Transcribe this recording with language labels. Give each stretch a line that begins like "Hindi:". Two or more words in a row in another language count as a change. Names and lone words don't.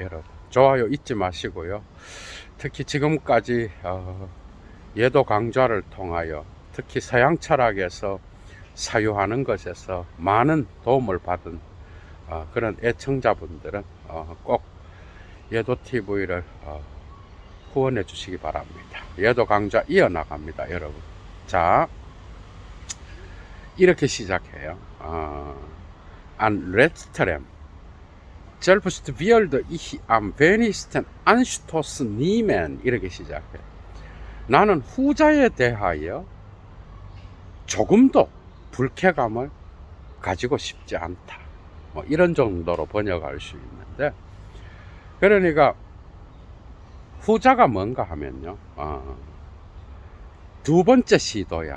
Korean: 여러분 좋아요 잊지 마시고요. 특히 지금까지 예도 강좌를 통하여 특히 서양 철학에서 사유하는 것에서 많은 도움을 받은 그런 애청자분들은 꼭 예도TV를 후원해 주시기 바랍니다. 예도 강좌 이어나갑니다, 여러분. 자, 이렇게 시작해요.
German: An letzterem selbst wird ich am wenigsten Anstoß nehmen.
Korean: 이렇게 시작해요. 나는 후자에 대하여 조금도 불쾌감을 가지고 싶지 않다. 뭐 이런 정도로 번역할 수 있는데, 그러니까 후자가 뭔가 하면요, 두 번째 시도야.